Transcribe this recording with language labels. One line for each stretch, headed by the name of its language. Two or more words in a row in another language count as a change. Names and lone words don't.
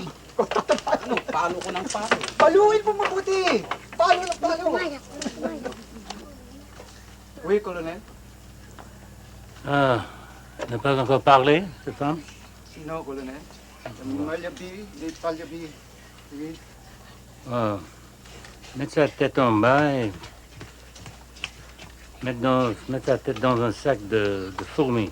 Filipino: Ano, palo ko ng palo. Paluin mo mabuti. Palo ng palo.
French: Oui, colonel. Ah, n'a pas encore parlé, cette femme? Sino, colonel? Malyabi, les palyabi. Oui. Ah, mettre sa tête en bas et mettre sa tête dans un sac de fourmis.